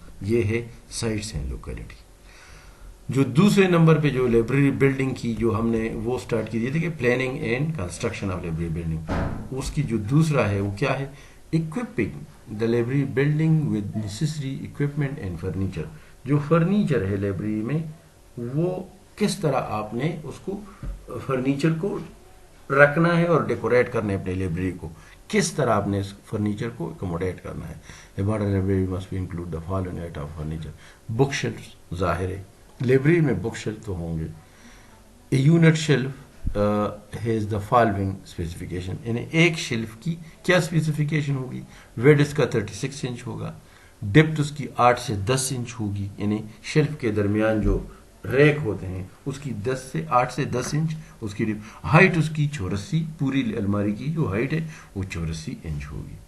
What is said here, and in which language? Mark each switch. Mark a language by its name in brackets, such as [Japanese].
[Urdu] یہ ہے sites and locality. جو دوسرے نمبر پہ جو لائبریری بلڈنگ کی جو ہم نے وہ سٹارٹ کی دی تھی کہ planning and construction of library building, اس کی جو دوسرا ہے وہ کیا ہے؟ [English] equipping the library building with necessary equipment and furniture. [Urdu] جو فرنیچر ہے لائبریری میں وہ کس طرح آپ نے اس کو فرنیچر کو رکھنا ہے اور ڈیکوریٹ کرنا ہے. اپنے لائبریری کو کس طرح آپ نے اس فرنیچر کو اکوموڈیٹ کرنا ہے. [English] A modern library must be include the following item of furniture. [Urdu] Book shelf ظاہر ہے لائبریری میں بک شیلف تو ہوں گے. [English] A unit shelf has the following specification. [Urdu] یعنی ایک شیلف کی کیا اسپیسیفیکیشن ہوگی؟ ویڈ اس کا 36 انچ ہوگا، ڈیپتھ اس کی 8 سے 10 انچ ہوگی. یعنی شیلف کے درمیان جو ریک ہوتے ہیں اس کی 8 سے 10 انچ اس کی ہائٹ، اس کی 84، پوری الماری کی جو ہائٹ ہے وہ 84 انچ ہوگی.